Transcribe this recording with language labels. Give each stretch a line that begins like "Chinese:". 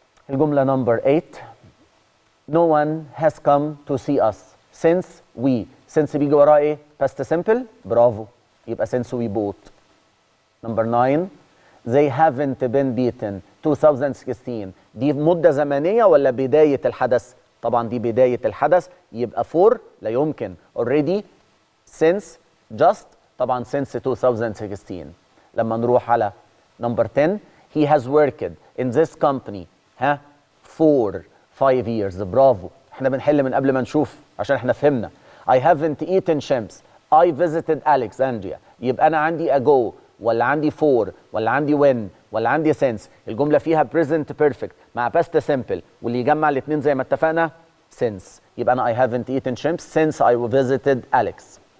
Arabic: الجملة
English: number 8. No one has come to see us since we.
Arabic: since بيجي وراه إيه؟ past simple. برافو.
English: يبقى since we bought. Number 9. They haven't been beaten 2016.
Arabic: دي مدة زمنية ولا بداية الحدث؟ طبعا دي بداية الحدث يبقى for لا يمكن.
English: already since just طبعا since 2016.
Arabic: لما نروح على number 10.
English: He has worked in this company for 5 years.
Arabic: برافو. احنا بنحل من قبل ما نشوف عشان احنا فهمنا.
English: I haven't eaten shrimps. I visited Alexandria.
Arabic: يبقى أنا عندي ago ولا عندي for ولا عندي when ولا عندي since. الجملة فيها present perfect مع past simple واللي يجمع الاثنين زي ما اتفقنا since. يبقى أنا
English: I haven't eaten shrimps since I visited Alex.